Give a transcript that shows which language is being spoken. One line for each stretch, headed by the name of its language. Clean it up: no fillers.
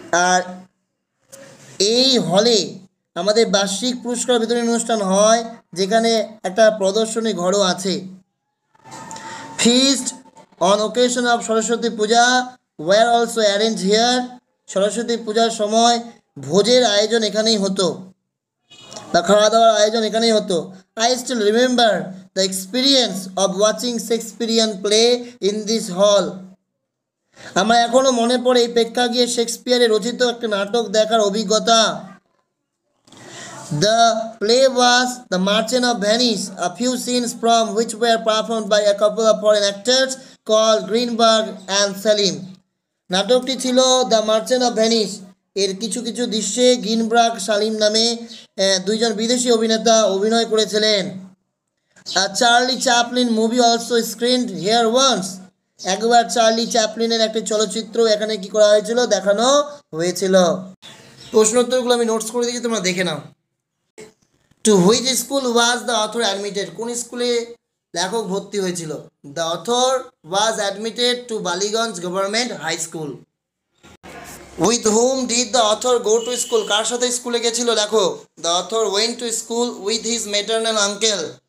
Bangla: আর এই হলে আমাদের বার্ষিক পুরস্কার বিতরণী অনুষ্ঠান হয় যেখানে একটা প্রদর্শনী ঘরও আছে।
English: Feast on occasion of Saraswati Puja were also arranged here.
Bangla: Saraswati পূজার সময় ভোজের আয়োজন এখানেই হতো বা খাওয়া দাওয়ার আয়োজন এখানেই হতো।
English: I still remember the experience of watching Shakespearean play in this hall.
Bangla: আমার এখনো মনে পড়ে এই প্রেক্ষাগৃহে শেক্সপিয়ারের রচিত একটা নাটক দেখার অভিজ্ঞতা।
English: The play was The Merchant of Venice, a few scenes from which were performed by a couple of foreign actors called Greenberg and Selim.
Bangla: নাটকটি ছিল দ্য মার্চেন্ট অফ ভেনিস। এর কিছু কিছু দৃশ্যে গ্রিনবার্গ সালিম নামে দুইজন বিদেশি অভিনেতা অভিনয় করেছিলেন।
English: Charlie Chaplin movie also screened here once.
Bangla: একবার চার্লি চ্যাপলিনের একটি চলচ্চিত্র এখানে কি করা হয়েছিল, দেখানো হয়েছিল। প্রশ্নোত্তরগুলো আমি নোটস করে দিয়েছি, তোমরা দেখে নাও।
English: To which school was the author admitted?
Bangla: কোন স্কুলে লেখক ভর্তি হয়েছিল?
English: The author was admitted to Ballygunge government high school. With whom did the author go to school?
Bangla: কার সাথে স্কুলে গেছিল লেখক?
English: The author went to school with his maternal uncle.